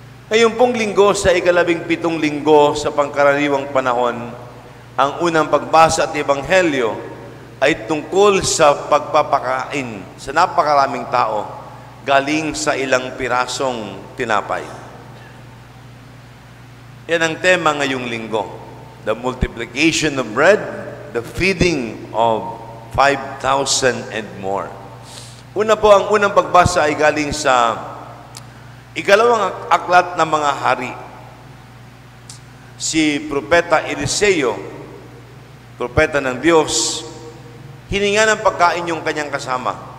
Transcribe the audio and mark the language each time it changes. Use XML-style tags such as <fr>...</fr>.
<tl>Ngayon pong linggo, sa 17 linggo sa pangkaraniwang panahon, ang unang pagbasa at ebanghelyo ay tungkol sa pagpapakain sa napakaraming tao galing sa ilang pirasong tinapay. Yan ang tema ngayong linggo.</tl> <en>The multiplication of bread, the feeding of 5,000 and more.</en> <tl>Una po, ang unang pagbasa ay galing sa ikalawang aklat ng mga hari. Si Propeta Eliseo, propeta ng Diyos, hininga ng pagkain yung kanyang kasama.</tl>